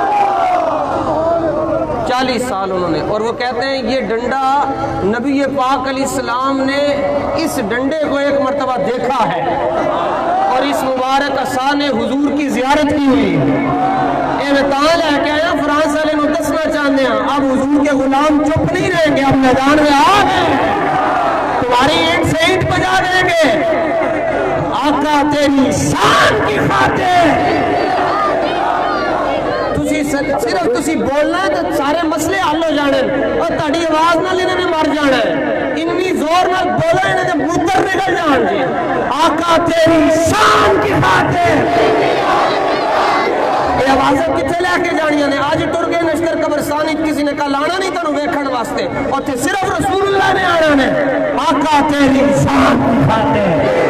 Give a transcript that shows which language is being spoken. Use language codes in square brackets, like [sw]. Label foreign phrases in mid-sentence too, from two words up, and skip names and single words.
[ur] 40 سال انہوں نے اور وہ کہتے ہیں یہ ڈنڈا نبی پاک [ar] علیہ السلام [ur] نے اس ڈنڈے کو ایک مرتبہ دیکھا ہے اور اس مبارک عصا نے حضور کی زیارت کی ہوئی [pa] تاں لے کے آیا فرانس والے نو دسنا [ur] چاہتے ہیں اب حضور کے غلام چپ نہیں رہیں گے اب میدان میں آ گئے تمہاری اینٹ سے اینٹ بجا دیں گے آقا تیری شان کی خاطر [pa] صرف تسی بولنا ہے تو سارے مسئلے حل ہو جانے اور تہاڈی آواز نال انہاں نے مر جانا ہے اتنی زور نال بولو انہاں دے موتر نکل جان جی [ur] آقا تیری شان کی خاطر [pa] یہ آوازیں کتنے لے کے جانیاں نے آج ٹر گئے نشتر قبرستان کسی نے کل آنا نہیں تانوں ویکھن واسطے اور تے صرف رسول اللہ نے آنا نے [ur] آقا تیری شان کی خاطر